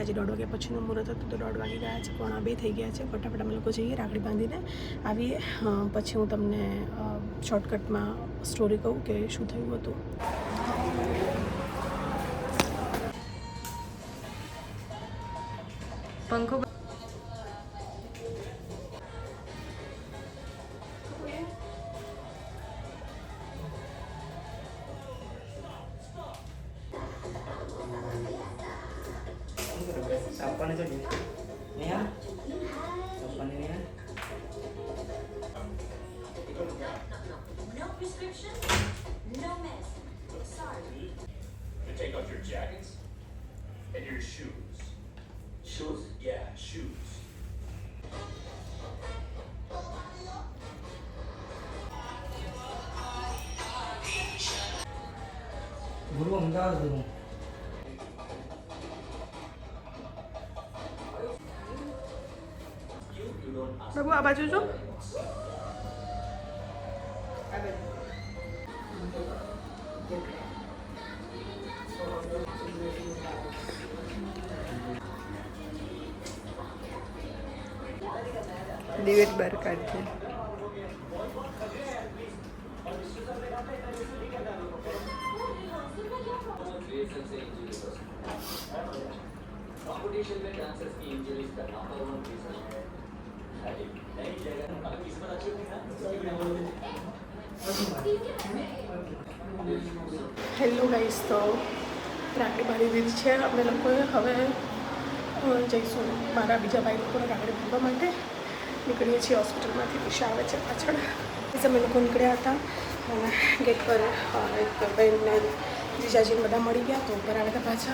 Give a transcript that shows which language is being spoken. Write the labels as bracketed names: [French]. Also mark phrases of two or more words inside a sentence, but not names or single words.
[Gujarati] આજે 1:30 વાગ્યા પછીનું મુહૂર્ત હતું, તો 1:30 વાગી ગયા છે, 1:45 થઈ ગયા છે. ફટાફટ અમે લોકો જઈએ, રાખડી બાંધીને આવીએ. પછી હું તમને શોર્ટકટમાં સ્ટોરી કહું કે શું થયું હતું. પંખો [Indonesian] Apa nih jadi? Nih ya? Apa nih ya? [English] No prescription, no mess. Sorry. You take off your jackets and your shoes. Shoes? Yeah, shoes. [Indonesian] Guru enggak dulu. [Gujarati] બાબુ આ બાજુ જો. દિવેટ બહાર કાઢજે. [Hindi] कंपटीशन में डांसर्स की इंजरीज का [English] number 1 reason [Hindi] है नई जगह मतलब किस्मत अच्छी होगी ना. [English] hello guys, [Gujarati] તો રાખડી બાંધી દીધી છે અમે લોકોએ. હવે જઈશું મારા બીજા ભાઈ લોકોને રાખડી બાંધવા માટે. નીકળીએ છીએ હોસ્પિટલમાંથી. દિશા આવે છે પાછળ. અમે લોકો નીકળ્યા હતા અને ગેટ પર એક બહેનને જીજાજીને બધા મળી ગયા, તો ઉપર આવ્યા હતા પાછા.